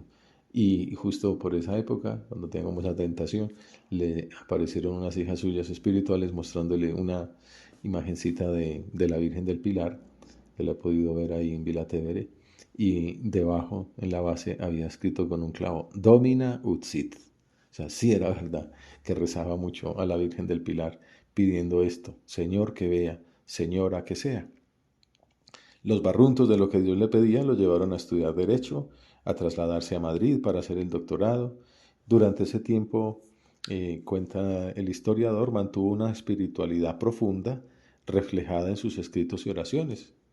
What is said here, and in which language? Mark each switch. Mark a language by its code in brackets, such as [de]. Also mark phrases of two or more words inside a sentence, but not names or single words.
[es] Y justo por esa época, cuando teníamos esa tentación, le aparecieron unas hijas suyas espirituales mostrándole una imagencita de la Virgen del Pilar, que la he podido ver ahí en Vilatevere, y debajo, en la base, había escrito con un clavo, [la] Domina ut sit. [es] O sea, sí era verdad que rezaba mucho a la Virgen del Pilar pidiendo esto, Señor que vea, Señora que sea. Los barruntos de lo que Dios le pedía lo llevaron a estudiar Derecho, a trasladarse a Madrid para hacer el doctorado. Durante ese tiempo, cuenta el historiador, mantuvo una espiritualidad profunda reflejada en sus escritos y oraciones.